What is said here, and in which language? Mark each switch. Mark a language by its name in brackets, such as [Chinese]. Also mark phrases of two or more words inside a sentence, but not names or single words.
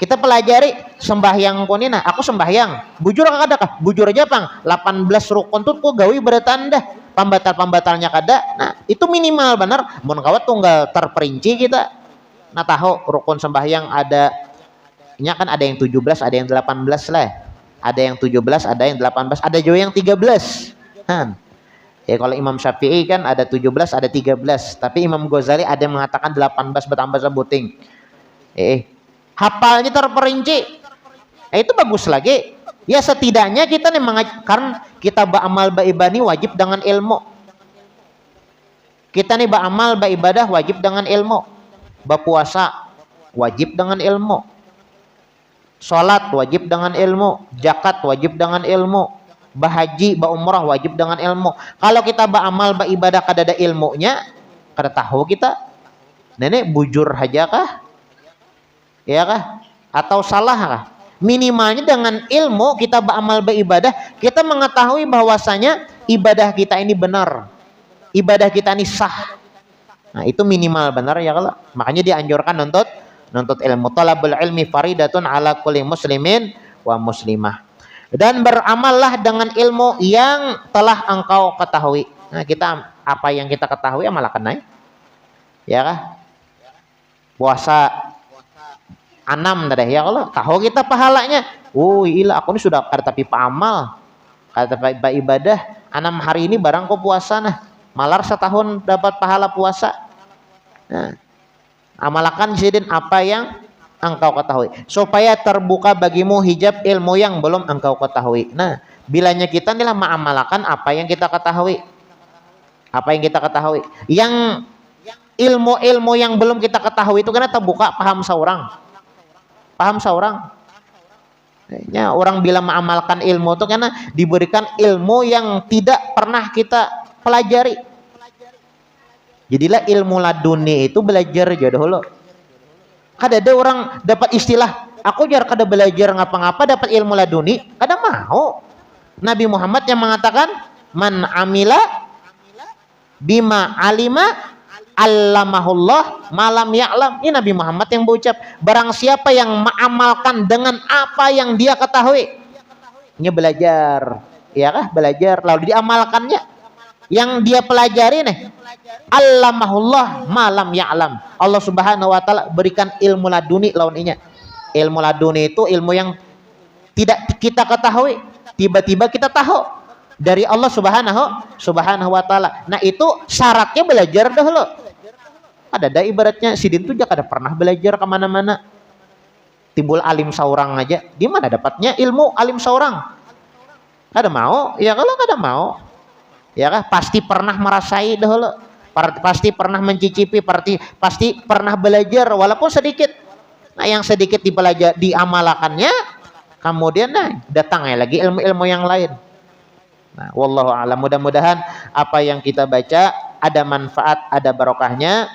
[Indonesian] Kita pelajari sembahyang konina, aku sembahyang. [Banjar] Bujur kada kah? Bujur aja pang. 18 rukun tuh kok gawi bertanda. Pambatal-pambatalnya kada. [Indonesian] Nah, itu minimal benar. [Banjar] Mun kawat tunggal terperinci kita. [Indonesian] Nah, tahu rukun sembahyang ada nya kan ada yang 17, ada yang 18 lah. Ada yang 17, ada yang 18, ada juga yang 13. Kan. Ya kalau Imam Syafi'i kan ada 17, ada 13. Tapi Imam Ghazali ada yang mengatakan 18 bertambah sebuting. Hafalnya terperinci. Itu bagus lagi. Ya setidaknya kita nih karena kita beramal beribadah wajib dengan ilmu. Kita nih beramal beribadah wajib dengan ilmu. Berpuasa wajib dengan ilmu. Salat wajib dengan ilmu. Zakat wajib dengan ilmu. Bahaji, umrah wajib dengan ilmu. Kalau kita beramal beribadah kada ada ilmunya, kada tahu kita. [Banjar] Nenek bujur aja kah? Ya kah? Atau salah kah? [Indonesian] Minimalnya dengan ilmu kita beramal beribadah, kita mengetahui bahwasanya ibadah kita ini benar. Ibadah kita ini sah. Nah, itu minimal benar ya kalau. Makanya dianjurkan nuntut ilmu. [Arabic] طلب العلم فريضة على كل مسلم ومسلمة. [Indonesian] Dan beramallah dengan ilmu yang telah engkau ketahui. Nah, kita apa yang kita ketahui amalkan naik. [Banjar] Ya kah? [Indonesian] Puasa 6 dah ya Allah, tahu kita pahalanya. [Banjar] Oh iya, aku ini sudah kada tapi paamal, kada tapi ibadah 6 hari ini barang kau puasa nah, malar setahun dapat pahala puasa. [Indonesian] Nah, amalkan sidin apa yang engkau ketahui supaya terbuka bagimu hijab ilmu yang belum engkau ketahui. Nah, bilanya kita inilah mengamalkan apa yang kita ketahui. Apa yang kita ketahui. Yang ilmu-ilmu yang belum kita ketahui itu karena terbuka paham seorang. Paham seorang. Ya, orang bila mengamalkan ilmu itu karena diberikan ilmu yang tidak pernah kita pelajari. Jadilah ilmu laduni itu belajar aja dahulu. [Banjar] Kada ada orang dapat istilah, aku jar kada belajar ngapa-ngapa dapat ilmu laduni, kada mau. [Indonesian] Nabi Muhammad yang mengatakan, [Arabic] من عمل بما علم علمه الله ما لم يعلم. [Indonesian] Ini Nabi Muhammad yang berucap, barang siapa yang mengamalkan dengan apa yang dia ketahui, ini belajar, [Banjar] ya kah? [Indonesian] Belajar lalu diamalkannya. Yang dia pelajari nih, [Arabic] علمه الله ما لم يعلم. [Indonesian] Allah Subhanahu wa taala berikan ilmu laduni lawannya. Ilmu laduni itu ilmu yang tidak kita ketahui, tiba-tiba kita tahu dari Allah Subhanahu wa taala. Nah, itu syaratnya belajar dahulu. Ada ibaratnya sidin tuh kada pernah belajar kemana-mana. Timbul alim seorang aja, di mana dapatnya ilmu alim seorang? [Banjar] Kada mau, ya kalau kada mau, ya kah? [Indonesian] Pasti pernah merasai dahulu, pasti pernah mencicipi, pasti pernah belajar walaupun sedikit. Nah, yang sedikit dipelajari, diamalkannya, kemudian datangnya lagi ilmu-ilmu yang lain. [Arabic] Nah, والله أعلم. [Indonesian] Mudah-mudahan apa yang kita baca ada manfaat, ada barokahnya.